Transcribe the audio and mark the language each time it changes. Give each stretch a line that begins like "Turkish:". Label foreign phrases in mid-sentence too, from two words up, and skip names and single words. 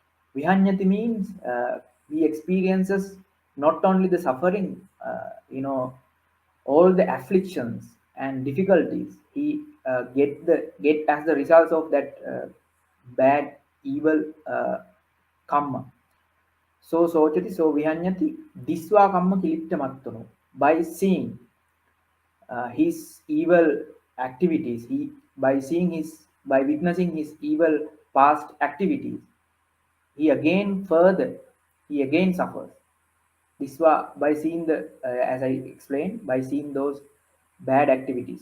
English: Vihanyati means he experiences not only the suffering, all the afflictions and difficulties he get as the results of that bad evil karma.
Pali: So sochati so vihanyati diswa kamma kilitta mattunu.
English: By seeing his evil activities, by witnessing his evil past activities, he again further, he again suffers. Diswa, by seeing the, as I explained, by seeing those bad activities.